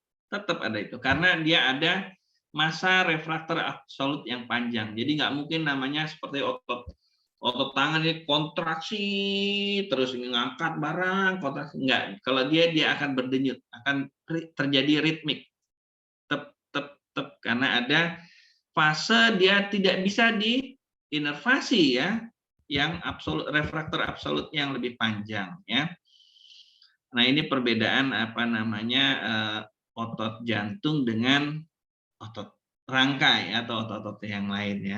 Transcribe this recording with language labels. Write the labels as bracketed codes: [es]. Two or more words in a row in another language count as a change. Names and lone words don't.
[id] Tetap ada itu karena dia ada masa refraktor absolut yang panjang. Jadi nggak mungkin namanya seperti otot tangan ini kontraksi terus ngangkat barang, kontraksi enggak. Kalau dia akan berdenyut, akan terjadi ritmik. Tep tep tep, karena ada fase dia tidak bisa diinervasi ya, yang refraktor absolut yang lebih panjang ya. Nah, ini perbedaan apa namanya, otot jantung dengan otot rangka ya, atau otot-otot yang lain ya.